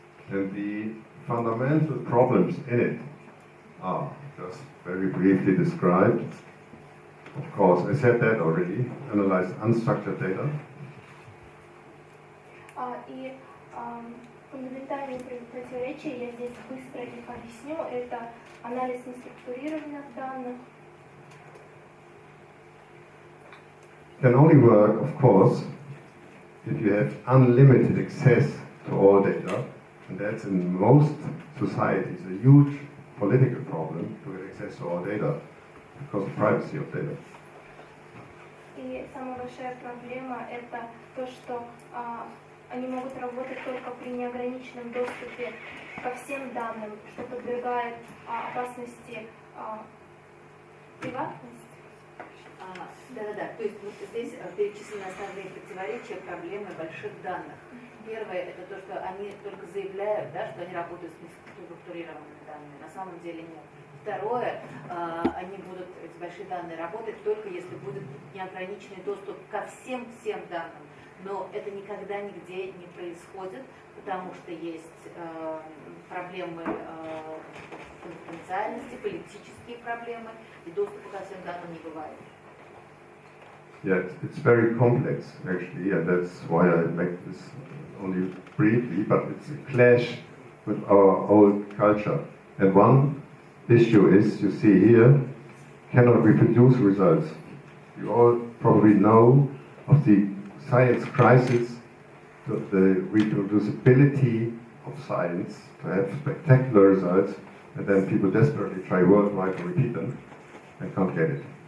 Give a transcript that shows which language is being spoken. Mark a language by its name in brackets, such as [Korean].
[English] And the fundamental problems in it are just very briefly described. Of course, I said that already. Analyze unstructured data. [Russian] И фундаментальные противоречия, я здесь быстро их объясню, это анализ неструктурированных данных. Can only work, of course, if you have unlimited access to all data, and that's in most societies a huge political problem to get access to all data because of privacy of data. И самая большая проблема это то, что они могут работать только при неограниченном доступе ко всем данным, что подвергает опасности приватности. Да. То есть вот здесь перечислены основные противоречия, проблемы больших данных. Первое – это то, что они только заявляют, да, что они работают с неструктурированными данными. На самом деле нет. Второе, они будут, эти большие данные, работать только если будет неограниченный доступ ко всем данным. Но это никогда нигде не происходит, потому что есть проблемы конфиденциальности, политические проблемы, и доступа ко всем данным не бывает. [English] Yeah, it's very complex actually, and that's why I make this only briefly, but it's a clash with our old culture. And one issue is, you see here, cannot reproduce results. You all probably know of the science crisis, the reproducibility of science, to have spectacular results, and then people desperately try worldwide to repeat them and can't get it.